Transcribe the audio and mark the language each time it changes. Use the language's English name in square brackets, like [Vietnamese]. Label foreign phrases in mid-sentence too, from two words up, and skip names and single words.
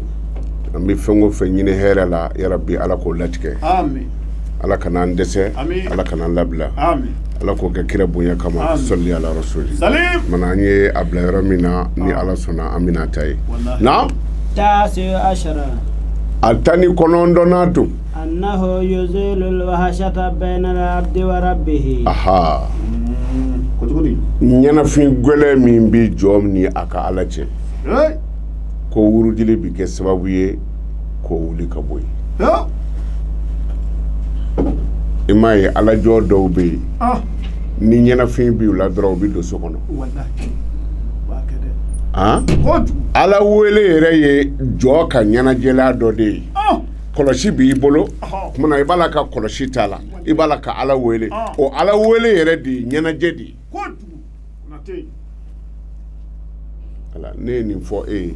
[Bambara] an bɛ fɛn o fɛn ɲini hɛrɛ la yarabi ala k'o latigɛ amin ala kan'an dɛsɛ Amin. ala kan'an labila amin ala k'o kɛ kira bonya kama Amin. sɔli ala rasuli salim mana an ye a bila yɔrɔ min na ni ala sɔnna an bɛna ta ye wallahi na 19 a tan ni kɔnɔntɔnnan tun [Arabic] أنه يزيل الوحشة بين العبد وربه aha [Bambara] kotugudi ɲɛnafin gwɛlɛ min bi jɔ ni a ka ala cɛ hey ko wurudili bi kɛ sababu ye k'o wuli ka bɔ yen hey i m'a ye alajɔ dɔw bɛ yen ah ni ɲɛnafin bi u la dɔrɔn u bi don so kɔnɔ wallahi ba kede han kotu ala wele yɛrɛ ye jɔ ka ɲɛnajɛla dɔ de ye ah kɔlɔsi b'i bolo ah kumana i b'a la ka kɔlɔsi t'a la i b'a la ka ala wele Ah. o ala wele yɛrɛ de ye ɲɛnajɛ de ye kotu nate Ala, ne ye nin fɔ e ye